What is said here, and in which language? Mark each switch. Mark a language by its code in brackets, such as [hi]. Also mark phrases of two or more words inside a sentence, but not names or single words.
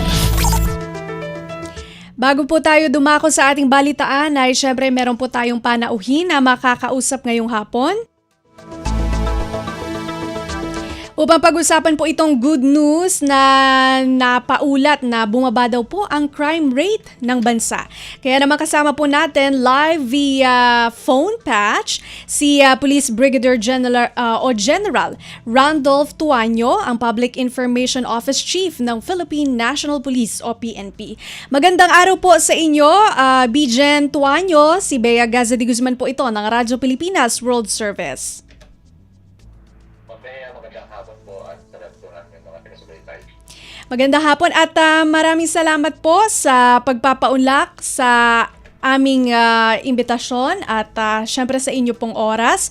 [tl] Bago po tayo dumako sa ating balitaan ay syempre meron po tayong panauhin na makakausap ngayong hapon. Upang pag-usapan po itong [en] good news [tl] na napaulat na bumaba daw po ang [en] crime rate [tl] ng bansa. Kaya naman kasama po natin [en] live via phone patch [tl] si Police Brigadier General Randolph Tuanyo, ang Public Information Office Chief ng Philippine National Police o PNP. Magandang araw po sa inyo, Bgen Tuanyo. Si Bea Gaza de Guzman po ito ng Radyo Pilipinas World Service. Magandang hapon at maraming salamat po sa pagpapaunlak sa aming imbitasyon at syempre sa inyo pong oras.